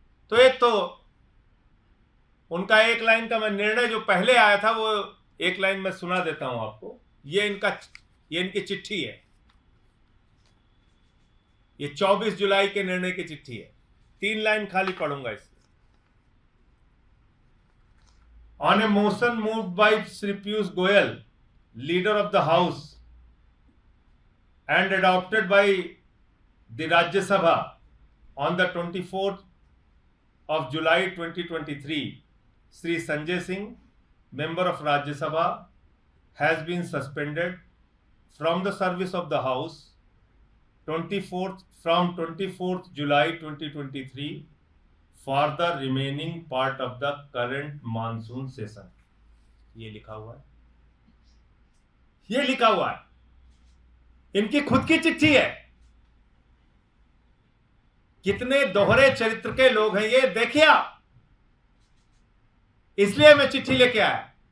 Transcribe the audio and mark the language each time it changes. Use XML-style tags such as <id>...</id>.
<hi>तो एक तो उनका एक लाइन का मैं निर्णय जो पहले आया था वो एक लाइन में सुना देता हूं आपको। ये इनकी चिट्ठी है। ये 24 जुलाई के निर्णय की चिट्ठी है, 3 लाइन खाली पढ़ूंगा इसमें।</hi> <en>On a motion moved by Shri Piyush Goyal, leader of the house, and adopted by the Rajya Sabha on the 24th of July 2023, Sri Sanjay Singh, member of Rajya Sabha, has been suspended from the service of the House from 24th July 2023 for the remaining part of the current monsoon session.</en> <hi>ये लिखा हुआ है, ये लिखा हुआ है, इनकी खुद की चिट्ठी है। कितने दोहरे चरित्र के लोग हैं ये, देखिए आप। इसलिए मैं चिट्ठी लेके आया।</hi>